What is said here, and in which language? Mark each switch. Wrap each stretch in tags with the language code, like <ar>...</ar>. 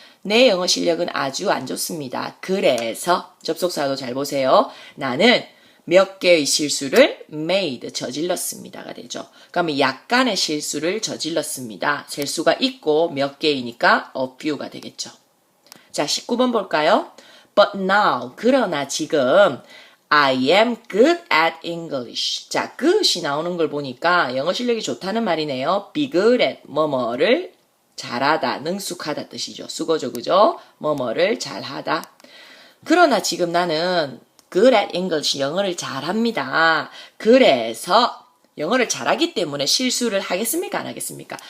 <ko>내 영어 실력은 아주 안 좋습니다. 그래서 접속사도 잘 보세요. 나는 몇 개의 실수를 made, 저질렀습니다가 되죠. 그러면 약간의 실수를 저질렀습니다. 셀 수가 있고 몇 개이니까 a few가 되겠죠. 자, 19번 볼까요?</ko> <en>But now,</en> <ko>그러나 지금</ko> <en>I am good at English.</en> <ko>자, good이 나오는 걸 보니까 영어 실력이 좋다는 말이네요. be good at 뭐뭐를 잘하다, 능숙하다 뜻이죠. 수거죠, 그죠? 뭐뭐를 잘하다. 그러나 지금 나는 good at English, 영어를 잘합니다. 그래서 영어를 잘하기 때문에 실수를 하겠습니까? 안 하겠습니까?</ko>